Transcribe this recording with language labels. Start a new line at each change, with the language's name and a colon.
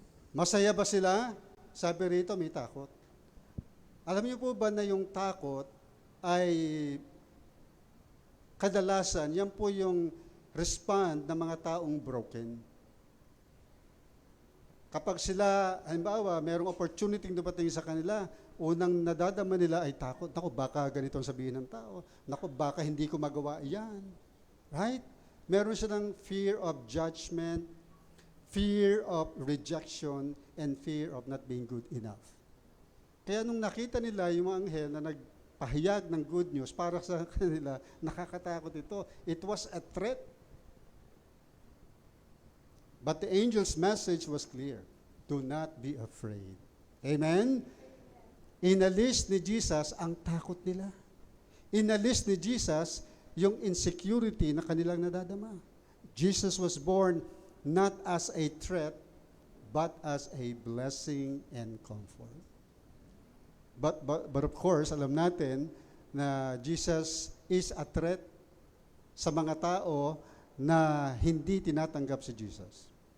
Filipino: Masaya ba sila? Sabi rito, may takot. Alam niyo po ba na yung takot ay kadalasan, yan po yung respond ng mga taong broken. Kapag sila, halimbawa, mayroong opportunity dumating sa kanila, unang nadadama nila ay takot. Naku, baka ganito ang sabihin ng tao. Naku, baka hindi ko magawa yan.
English: Right?
Filipino: Meron silang
English: fear of judgment, fear of rejection, and fear of not being good enough.
Filipino: Kaya nung nakita nila yung mga anghel na nagpahayag ng good news para sa kanila, nakakatakot ito.
English: It was a threat. But the angel's message was clear. Do not be afraid. Amen?
Filipino: Inalis ni Jesus ang takot nila. Inalis ni Jesus yung insecurity na kanilang nadadama.
English: Jesus was born not as a threat, but as a blessing and comfort. But of course,
Filipino: alam natin na
English: Jesus is a threat
Filipino: sa mga tao na hindi tinatanggap si Jesus.